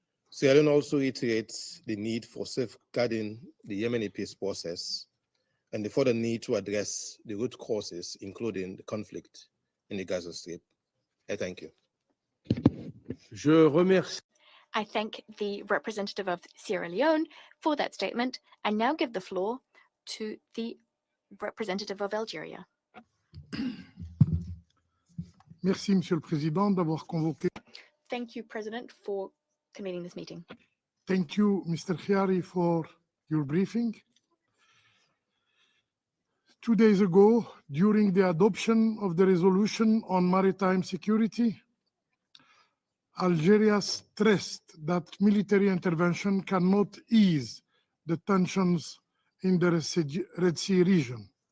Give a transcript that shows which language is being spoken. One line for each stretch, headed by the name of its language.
English: Sierra Leone also reiterates the need for safeguarding the Yemeni peace process and the further need to address the root causes, including the conflict in the Gaza Strip. I thank you.
French: Je remercie.
English: I thank the representative of Sierra Leone for that statement and now give the floor to the representative of Algeria.
French: Merci, Monsieur le Président, d'avoir convoqué.
English: Thank you, President, for convening this meeting. Thank you, Mr. Chiari, for your briefing. 2 days ago, during the adoption of the resolution on maritime security, Algeria stressed that military intervention cannot ease the tensions in the Red Sea region.